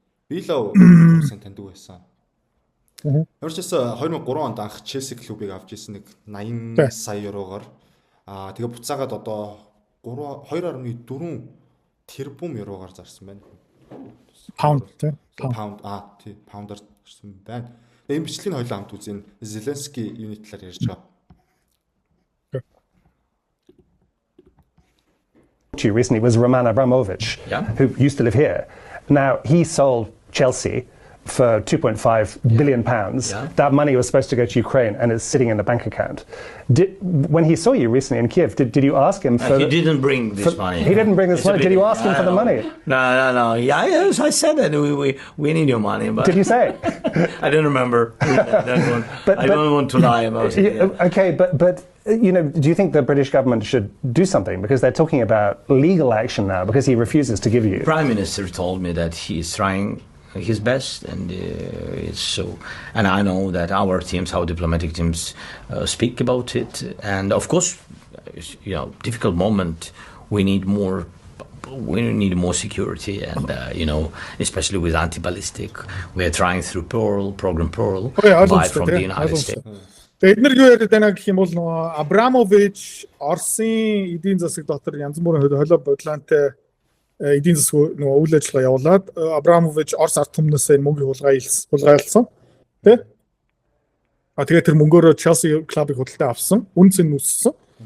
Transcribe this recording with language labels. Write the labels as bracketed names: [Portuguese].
[Mongolian] Билов сайн таньдаг байсан. Ямар ч байсан 2003 онд анх Челси клубыг авч ирсэн нэг 80 сая еврогоор тэгээ буцаагаад одоо 2.4 тэрбум еврогоор зарсан байна. Паунд тий. Тий паундаар зарсан байна. Энэ бичлэгийг хоёулаа хамт үзэн Зеленский юуны талаар ярьж байгаа. [English] Recently was Roman Abramovich, who used to live here. Now he sold Chelsea for £2.5 billion. That money was supposed to go to Ukraine and is sitting in a bank account. When he saw you recently in Kiev, did you ask him for... He didn't bring this money. He didn't bring this money. Did you ask him for the money? No. Yes, I said that we need your money. But did you say it? I don't remember. I don't want to lie about it. Okay, but you know, do you think the British government should do something? Because they're talking about legal action now because he refuses to give you. The Prime Minister told me that he is trying his best, and it's so. And I know that our teams, our diplomatic teams, speak about it. And of course, you know, difficult moment. We need more security, and you know, especially with anti-ballistic. We are trying through Program Pearl, buy from the United States. [Mongolian] Эдгээр юу яриад байна гэх юм бол нөгөө Абрамович Оросын эдийн засаг дотор янз бүрийн холио бодлоонтой эдийн засаг нөгөө үйл ажиллагаа явуулаад Абрамович Орос ард түмнээс энэ мөнгөний хулгайлсан тий. Тэгээд тэр мөнгөөрөө Челси клубыг худалдаа авсан, үнц нь өссөн.